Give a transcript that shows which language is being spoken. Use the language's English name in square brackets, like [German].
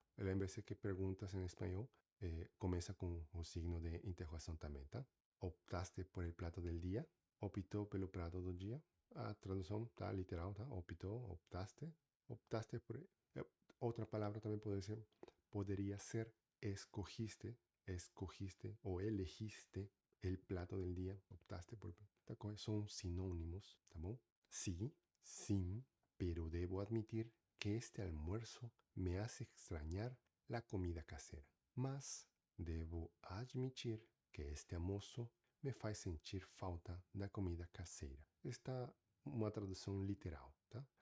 [Portuguese] Lembre-se que perguntas em espanhol começa com o signo de interrogação também, tá? [Spanish] Optaste por el plato del día? [Portuguese] Optou pelo prato do dia? A tradução tá literal, tá? Optou, optaste. Optaste por... outra palavra também poderia ser escogiste ou elegiste [Spanish] el plato del día. [Portuguese] Optaste por... Tá? São sinônimos, tá bom? Sí, [Spanish] Sí, pero debo admitir que este almuerzo me hace extrañar la comida casera. [Portuguese] Mas devo admitir que este almoço me faz sentir falta da comida caseira. Está uma tradução literal, tá?